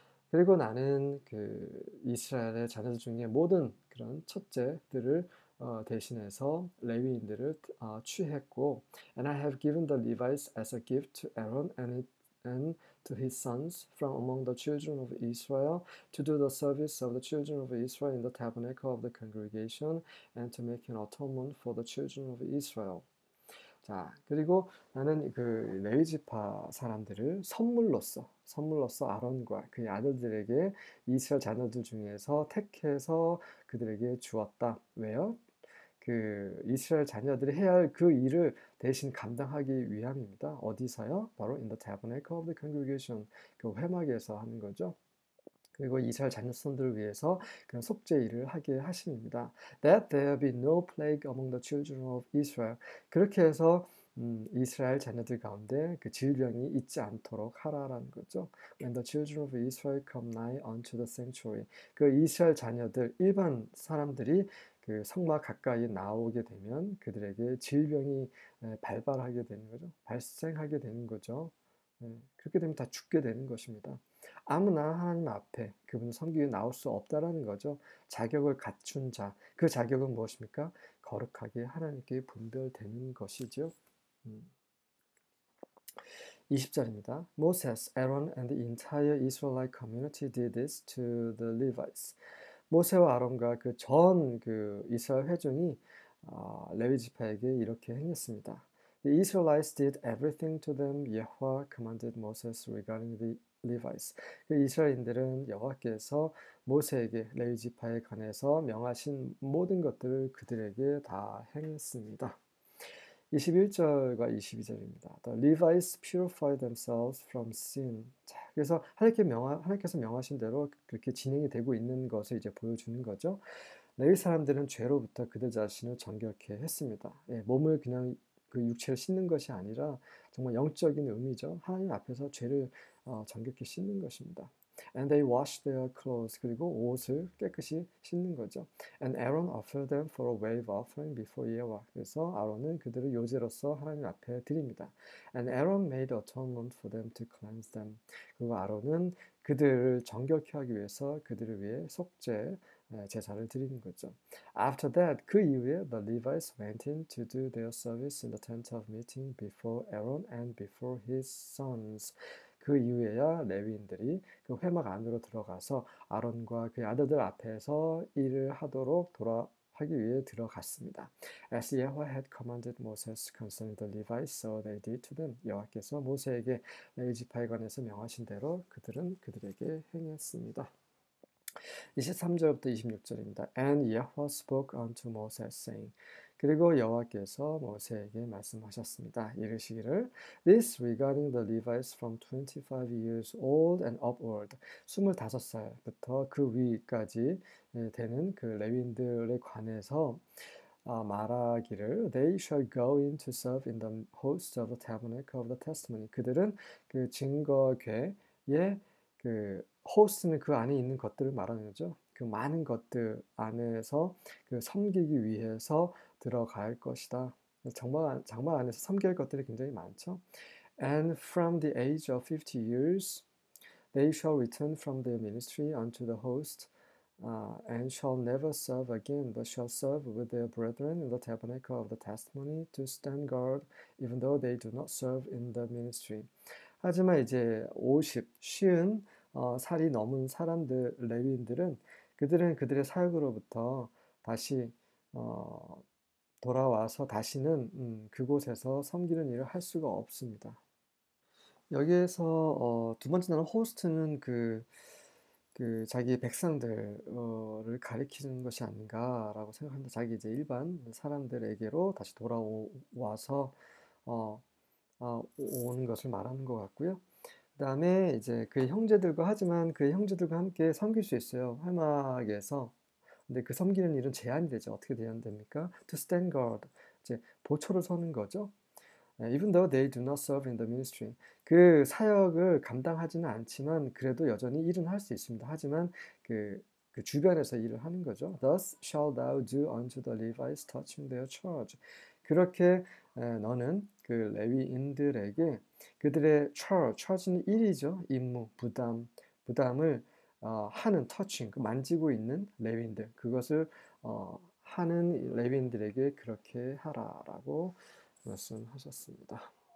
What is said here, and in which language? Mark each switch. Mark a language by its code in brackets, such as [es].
[ko] 그리고 나는 그 이스라엘의 자녀들 중에 모든 그런 첫째들을 대신해서 레위인들을 취했고, [en] and I have given the Levites as a gift to Aaron and to his sons from among the children of Israel to do the service of the children of Israel in the tabernacle of the congregation and to make an atonement for the children of Israel. [ko] 자, 그리고 나는 그 레위 지파 사람들을 선물로써 아론과 그의 아들들에게 이스라엘 자녀들 중에서 택해서 그들에게 주었다. 왜요? 그 이스라엘 자녀들이 해야 할 그 일을 대신 감당하기 위함입니다. 어디서요? 바로 [en] in the tabernacle of the congregation, [ko] 그 회막에서 하는 거죠. 그리고 이스라엘 자녀손들을 위해서 그런 속죄 일을 하게 하십니다. [en] That there be no plague among the children of Israel. [ko] 그렇게 해서 이스라엘 자녀들 가운데 그 질병이 있지 않도록 하라라는 거죠. [en] When the children of Israel come nigh unto the sanctuary. [ko] 그 이스라엘 자녀들 일반 사람들이 그 성막 가까이 나오게 되면 그들에게 질병이 발발하게 되는 거죠. 발생하게 되는 거죠. 그렇게 되면 다 죽게 되는 것입니다. 아무나 하나님 앞에 그분 섬기에 나올 수 없다라는 거죠. 자격을 갖춘 자, 그 자격은 무엇입니까? 거룩하게 하나님께 분별되는 것이죠. 20절입니다. [en] Moses, Aaron, and the entire Israelite community did this to the Levites. [ko] 모세와 아론과 그 전 그 이스라엘 회중이 레위 지파에게 이렇게 행했습니다. [en] The Israelites did everything to them. Yahweh commanded Moses regarding the Levites. [ko] 그 이스라엘인들은 여호와께서 모세에게 레위 지파에 관해서 명하신 모든 것들을 그들에게 다 행했습니다. 21절과 22절입니다. [en] The Levites purify themselves from sin. [ko] 자, 그래서 하나님께서 명하신 대로 그렇게 진행이 되고 있는 것을 이제 보여주는 거죠. 레위 사람들은 죄로부터 그들 자신을 정결케 했습니다. 예, 몸을 그냥 그 육체를 씻는 것이 아니라 정말 영적인 의미죠. 하나님 앞에서 죄를 정결케 씻는 것입니다. [en] And they washed their clothes. [ko] 그리고 옷을 깨끗이 씻는 거죠. [en] And Aaron offered them for a wave offering before Yahweh. [ko] 그래서 아론은 그들을 요제로서 하나님 앞에 드립니다. [en] And Aaron made atonement for them to cleanse them. [ko] 그리고 아론은 그들을 정결케 하기 위해서 그들을 위해 속죄 제사를 드리는 거죠. [en] After that, [ko] 그 이후에 [en] the Levites went in to do their service in the tent of meeting before Aaron and before his sons. [ko] 그 이후에야 레위인들이 그 회막 안으로 들어가서 아론과 그의 아들들 앞에서 일을 하도록 하기 위해 들어갔습니다. [en] As Yahweh had commanded Moses concerning the Levites, so they did to them. [ko] 여호와께서 모세에게 레위 지파에 관해서 명하신 대로 그들은 그들에게 행했습니다. 23절부터 26절입니다. [en] And Yahweh spoke unto Moses, saying. [ko] 그리고 여호와께서 모세에게 말씀하셨습니다. 이르시기를 [en] This regarding the Levites from 25 years old and upward [ko] 25살부터 그 위까지 되는 그 레위인들에 관해서 말하기를 [en] They shall go in to serve in the host of the tabernacle of the testimony. [ko] 그들은 그 증거궤의 그 호스트는 그 안에 있는 것들을 말하는 거죠. 그 많은 것들 안에서 그 섬기기 위해서 들어갈 것이다. 장막 안에서 섬길 것들이 굉장히 많죠. [en] And from the age of 50 years they shall return from their ministry unto the host and shall never serve again, but shall serve with their brethren in the tabernacle of the testimony to stand guard, even though they do not serve in the ministry. [ko] 하지만 이제 50 살이 넘은 사람들, 레위인들은 그들은 그들의 사역으로부터 다시 돌아와서 다시는 그곳에서 섬기는 일을 할 수가 없습니다. 여기에서 두 번째 나는 호스트는 그 자기 백성들을 가리키는 것이 아닌가라고 생각합니다. 자기 이제 일반 사람들에게로 다시 돌아와서 오는 것을 말하는 것 같고요. 그 다음에 이제 그의 형제들과 하지만 그의 형제들과 함께 섬길 수 있어요. 회막에서. 근데 그 섬기는 일은 제한이 되죠. 어떻게 제한됩니까? [en] To stand guard. [ko] 이제 보초를 서는 거죠. [en] Even though they do not serve in the ministry. [ko] 그 사역을 감당하지는 않지만 그래도 여전히 일은 할 수 있습니다. 하지만 그 주변에서 일을 하는 거죠. [en] Thus shall thou do unto the Levites touching their charge. [ko] 그렇게 너는 그 레위인들에게 그들의 charge는 일이죠. 임무, 부담을 하는 터칭, 그 만지고 있는 레위인들, 그것을 하는 레위인들에게 그렇게 하라라고 말씀하셨습니다.